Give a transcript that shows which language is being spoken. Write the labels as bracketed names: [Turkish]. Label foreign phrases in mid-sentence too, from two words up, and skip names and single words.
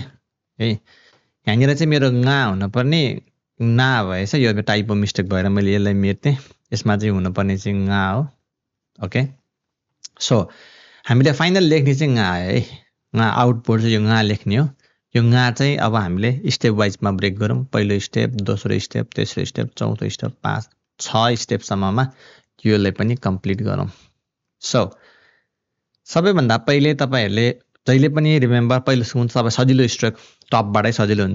[Nepali] यहाँनिर चाहिँ मेरो गा हुनुपर्ने ना भएछ, यो [English] typo mistake [Nepali] भएर मैले यसलाई मेट्थेँ। यसमा चाहिँ हुनुपर्ने चाहिँ गा हो। [English] okay, so [Nepali] हामीले फाइनल लेख्ने चाहिँ गा है। गा आउटपुट चाहिँ यो गा लेख्ने हो। यो गा चाहिँ अब हामीले स्टेप वाइजमा ब्रेक गरौँ। पहिलो स्टेप, दोस्रो स्टेप, तेस्रो स्टेप, चौथो स्टेप, 5-6 स्टेपसम्ममा योलाई पनि कम्प्लिट गरौँ। सो सबैभन्दा पहिले तपाईँहरूले जहिले पनि रिमेम्बर, पहिलो सुन तपाईँ सजिलो स्ट्रोक टपबाटै सजिलो हुन्छ।